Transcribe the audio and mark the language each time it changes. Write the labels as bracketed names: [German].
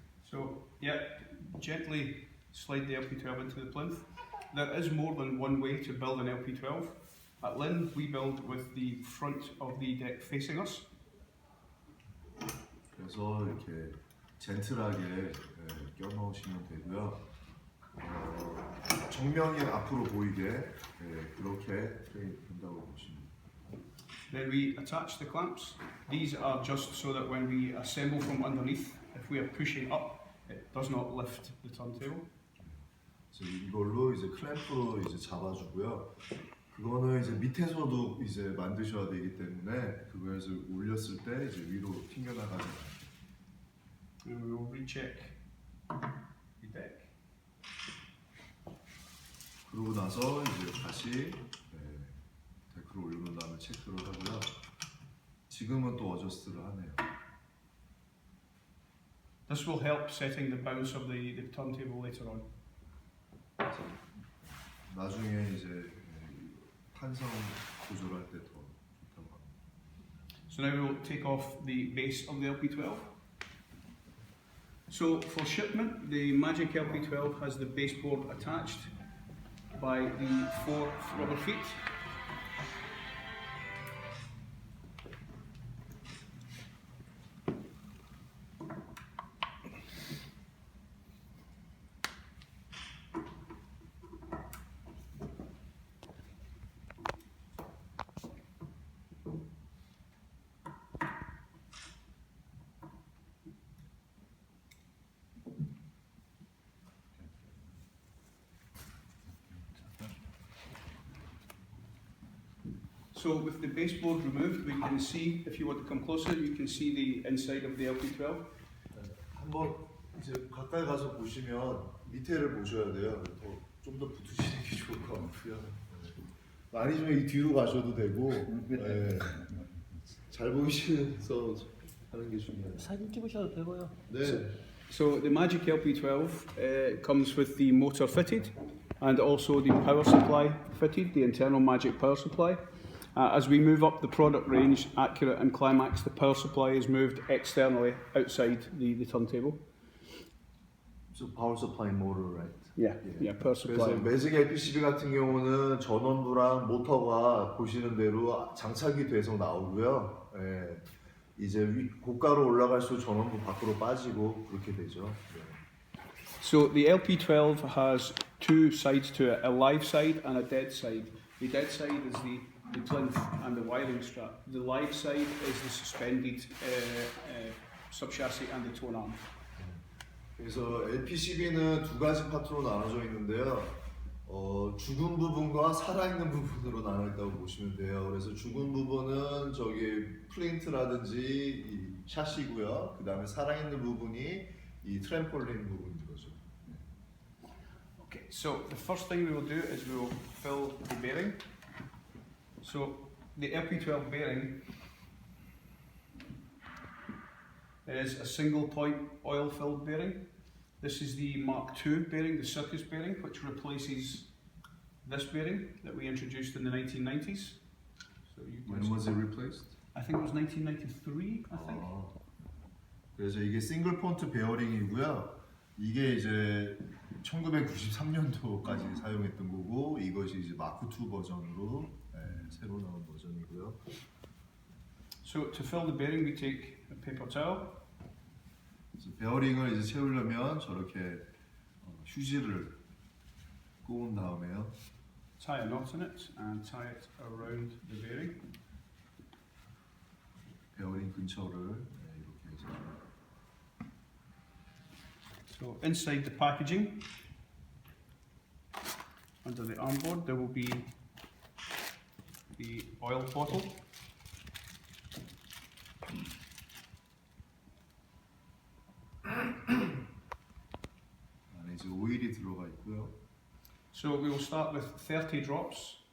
[English] So, yeah, gently slide the LP12 into the plinth. There is more than one way to build an LP12. At Linn, we build with the front of the deck facing us. [Korean] 그래서 이렇게 젠틀하게 껴 넣으시면 되고요. 정면이 앞으로 보이게 그렇게 된다고 보시면 됩니다. [English] Then we attach the clamps. These are just so that when we assemble from underneath, if we are pushing up, it does not lift the turntable. [Korean] 그래서 이걸로 이제 클램프 이제 잡아주고요. 그거는 이제 밑에서도 이제 만드셔야 되기 때문에 그거에서 올렸을 때 이제 위로 튕겨나가지 않아요. [English] And we will recheck the deck. [Korean] 그러고 나서 이제 다시 데크를 올려놓은 다음에 체크를 하고요. 지금은 또 어저스트를 하네요. [English] This will help setting the bounce of the turntable later on. [Korean] 나중에 이제 탄성 조절할 때 더 좋다고 합니다. [English] So now we will take off the base of the LP12. So for shipment, the Majik LP12 has the baseboard attached by the 4 rubber feet. So with the baseboard removed, we can see, if you want to come closer, you can see the inside of the LP12. [Korean] 한번 이제 가까이 가서 보시면 밑에를 보셔야 돼요. 좀 더 붙으시는 게 좋을 것 같고요. 많이 좀 이 뒤로 가셔도 되고 잘 보이셔서 하는 게 중요해요. 사진 찍으셔도 되고요. 네. [English] So the Majik LP12 comes with the motor fitted and also the power supply fitted, the internal Majik power supply. As we move up the product range, Accurate and Climax, the power supply is moved externally outside the turntable. So power supply motor, right? Yeah, power supply. [Korean] 그래서 매직 LPCB 같은 경우는 전원부랑 모터가 보시는 대로 장착이 돼서 나오고요. 이제 고가로 올라갈수록 전원부 밖으로 빠지고 그렇게 되죠. [English] So the LP12 has two sides to it, a live side and a dead side. The dead side is the plinth and the wiring strap. The live side is the suspended subchassis and the tone arm. [Korean] 그래서 LPCB는 두 가지 파트로 나눠져 있는데요. 죽은 부분과 살아있는 부분으로 나눠 있다고 보시면 돼요. 그래서 죽은 부분은 저기 플린트라든지 이 샤시고요. 그 다음에 살아있는 부분이 이 트램폴린 부분인 거죠. [English] Okay, so the first thing we will do is we will fill the bearing. So the LP12 bearing is a single point oil filled bearing. This is the Mark II bearing, the circus bearing, which replaces this bearing that we introduced in the 1990s. So When was it replaced? I think it was 1993, I think. [Korean] 그래서 이게 싱글 폰트 베어링이고요. 이게 이제 1993년도까지 사용했던 거고 이것이 이제 마크 II 버전으로 새로 나온 버전이고요. [English] So to fill the bearing, we take a paper towel. [Korean] 베어링을 이제 채우려면 저렇게 휴지를 꼬은 다음에요. [English] Tie a knot in it and tie it around the bearing. [Korean] 베어링 근처를 이렇게 해서. [English] So inside the packaging, under the arm board, there will be the oil bottle. [Korean] 안에 이제 오일이 들어가 있고요. [English] So we will start with 30 drops.